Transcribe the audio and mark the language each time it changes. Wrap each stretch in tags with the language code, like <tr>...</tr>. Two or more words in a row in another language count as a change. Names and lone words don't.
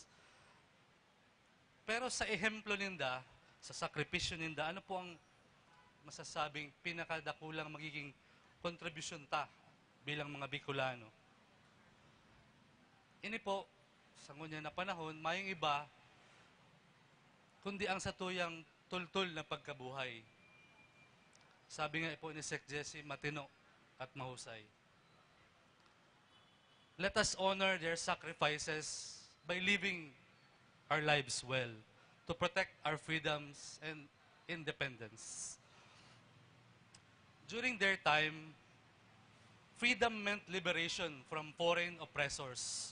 <bik>Pero sa ehemplo ninda, sa sakripisyo ninda, ano po ang masasabing pinakadakulang magiging kontribusyon ta bilang mga Bicolano? Ini po, sa Ngonian na panahon, mayong iba, kundi ang satuyang tultul na pagkabuhay.</bik> <tl>Sabi nga po ni Sec Jesse, matino at mahusay.</tl> <en>Let us honor their sacrifices by living our lives well to protect our freedoms and independence. During their time, freedom meant liberation from foreign oppressors.</en>